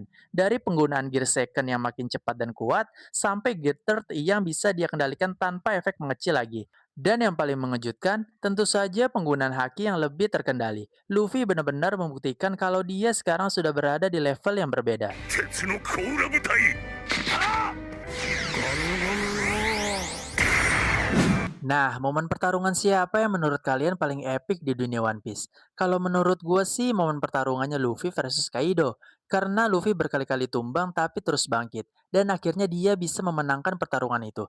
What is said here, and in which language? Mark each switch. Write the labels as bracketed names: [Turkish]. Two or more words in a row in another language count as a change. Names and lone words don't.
[Indonesian] Dari penggunaan [English] gear second [Indonesian] yang makin cepat dan kuat, sampai [English] gear third [Indonesian] yang bisa dia kendalikan tanpa efek mengecil lagi. Dan yang paling mengejutkan, tentu saja penggunaan haki yang lebih terkendali. Luffy benar-benar membuktikan kalau dia sekarang sudah berada di level yang berbeda. [Japanese] 鉄の甲羅部隊 [Indonesian] Nah, momen pertarungan siapa yang menurut kalian paling epic di dunia One Piece? Kalau menurut gue sih momen pertarungannya Luffy versus Kaido. Karena Luffy berkali-kali tumbang tapi terus bangkit. Dan akhirnya dia bisa memenangkan pertarungan itu.